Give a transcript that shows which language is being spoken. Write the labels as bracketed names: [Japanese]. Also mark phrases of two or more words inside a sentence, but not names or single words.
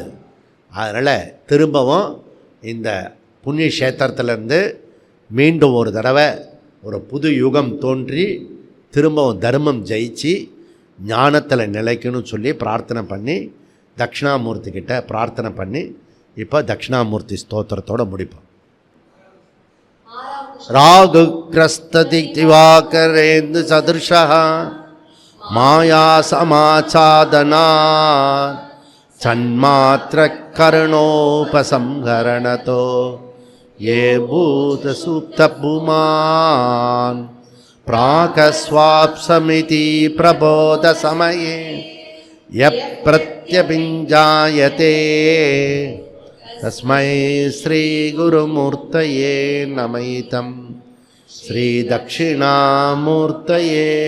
[Tamil] அதனால் திரும்பவும் இந்த புண்ணிய கஷேத்திரத்திலேருந்து மீண்டும் ஒரு தடவை ஒரு புது யுகம் தோன்றி திரும்பவும் தர்மம் ஜெயிச்சு ஞானத்தில் நிலைக்கணும்னு சொல்லி பிரார்த்தனை பண்ணி தட்சிணாமூர்த்தி கிட்ட பிரார்த்தனை பண்ணி இப்போ தட்சிணாமூர்த்தி ஸ்தோத்திரத்தோடு முடிப்போம். [Sanskrit] राहुग्रस्त दिवाकरेन्दु सदृशो माया समाच्छादनात् सन्मात्रः करणोपसंहरणतो ये भूत सुप्त पुमान् प्राकस्वाप्समिति प्रबोध समये यः प्रत्यभिञ्जायते तस्मै श्री गुरुमूर्तये नमैतं श्री दक्षिणामूर्तये.